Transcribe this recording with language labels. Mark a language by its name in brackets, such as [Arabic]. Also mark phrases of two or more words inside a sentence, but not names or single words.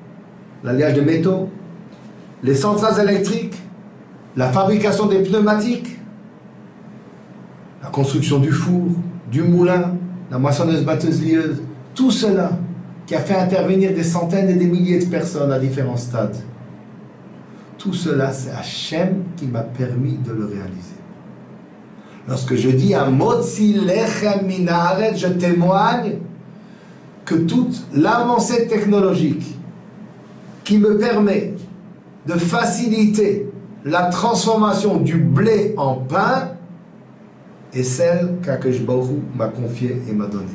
[French] les centrales électriques, la fabrication des pneumatiques, la construction du four, du moulin, la moissonneuse batteuse lieuse, tout cela qui a fait intervenir des centaines et des milliers de personnes à différents stades. Tout cela, c'est Hachem qui m'a permis de le réaliser. Lorsque je dis à [Hebrew] מוציא לחם מן הארץ, [French] je témoigne que toute l'avancée technologique qui me permet de faciliter la transformation du blé en pain est celle qu'Akadosh Baruch Hu m'a confiée et m'a donnée.